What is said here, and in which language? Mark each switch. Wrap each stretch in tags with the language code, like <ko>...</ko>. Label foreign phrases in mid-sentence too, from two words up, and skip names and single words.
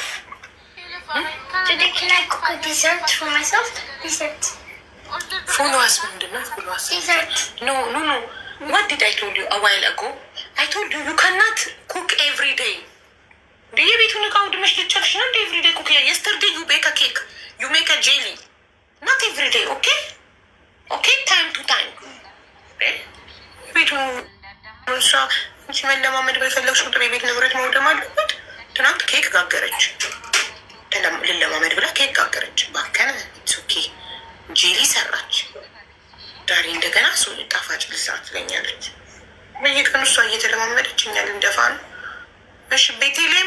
<en>Today, can I cook a dessert for myself? Dessert.</en> <am>ፉልዋስ ምንድን ነው? ፉልዋስ</am> <en>Dessert. no no no what did I told you a while ago? I told you you cannot cook every day.</en> <am>የቤቱን እቃ ውድመሽ ልጨርሽ ነው እንደ</am> <en>every day cook? Yesterday you bake a cake, you make a jelly. Not every day, okay? Okay, time to time.</en> <am>ቤቱን እሷ እንቺ መለማመድ በፈለግሽ ቁጥር የቤት ንብረት መውደም አለበት። ትናንት ኬክ ጋገረች፣ ልለማመድ ብላ ኬክ ጋገረች። ባከነ ኦኬ ጄሊ ሰራች። ዛሬ እንደገና እሱ ጣፋጭ ልስራት ትለኛለች። በየቀኑ እሷ እየተለማመደች እኛ ልንደፋ ነው። እሺ ቤቴሌም</am>